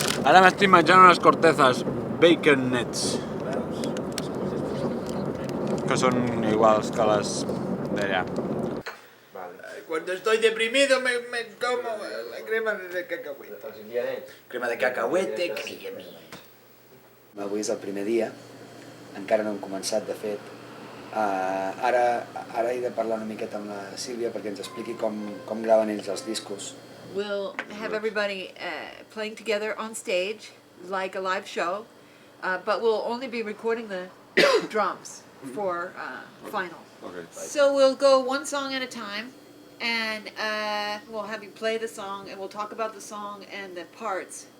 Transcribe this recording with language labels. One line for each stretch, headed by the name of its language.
Catalan: Ara m'estic menjant unes cortezas bacon nets, que són iguals que les d'allà.
Spanish: Cuando estoy deprimido me como la crema de cacahuete. Crema de cacahuete,
Catalan: creamy. Avui és el primer dia, encara no hem començat de fet, Ara he de parlar una miqueta amb la Sílvia perquè ens expliqui com graven ells els discos.
English: We'll have everybody playing together on stage, like a live show, but we'll only be recording the drums for final. Okay. So we'll go one song at a time, and we'll have you play the song, and we'll talk about the song and the parts.